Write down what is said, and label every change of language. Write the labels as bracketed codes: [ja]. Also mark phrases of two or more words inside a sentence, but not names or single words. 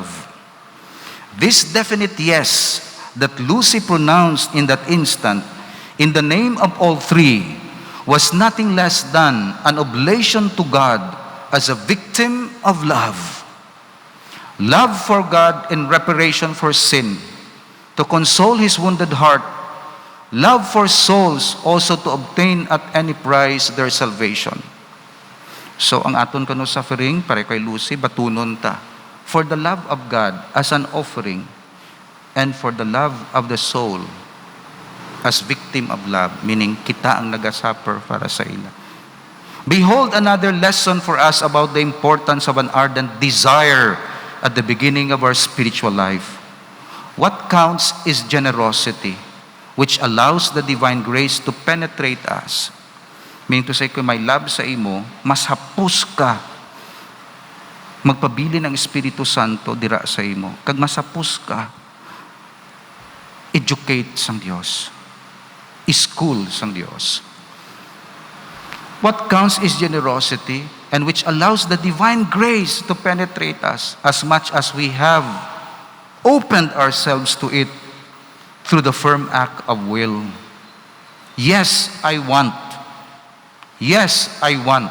[en] This definite yes that Lucy pronounced in that instant, in the name of all three, was nothing less than an oblation to God as a victim of love. Love for God in reparation for sin, to console His wounded heart, love for souls also to obtain at any price their salvation. [hil] So ang aton kano suffering, pare kay Lucy, batunon ta. [en] For the love of God as an offering, and for the love of the soul as victim of love, meaning [hil] kita ang nagasuffer para sa ila. [en] Behold another lesson for us about the importance of an ardent desire at the beginning of our spiritual life. What counts is generosity, which allows the divine grace to penetrate us. Meaning to say, [hil] kung may love sa imo, mas hapus ka magpabili ng Espiritu Santo dira sa imo. Kag masapos ka, educate sang Dios. School sang Dios. [en] What counts is generosity, and which allows the divine grace to penetrate us as much as we have opened ourselves to it through the firm act of will. Yes, I want. Yes, I want.